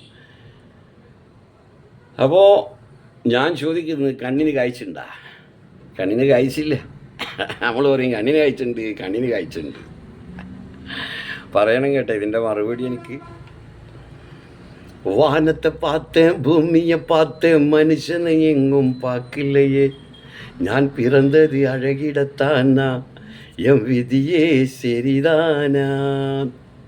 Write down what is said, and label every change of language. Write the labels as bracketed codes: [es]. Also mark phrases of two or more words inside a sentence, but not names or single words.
[ml] അപ്പോൾ ഞാൻ ചോദിക്കുന്നത്, കണ്ണിന് കാഴ്ചയുണ്ടാ? കണ്ണിന് കാഴ്ചയില്ല. നമ്മൾ പറയും കണ്ണിന് കാഴ്ചയുണ്ട് പറയണം കേട്ടോ. ഇതിൻ്റെ മറുപടി എനിക്ക് [ta] വാനത്തെ பார்த்தேன் பூமியை பார்த்தேன் மனுஷனை எங்கும் பார்க்கலையே ഞാൻ பிறந்தது அழகிடத்தானா என் விதியே சரிதானா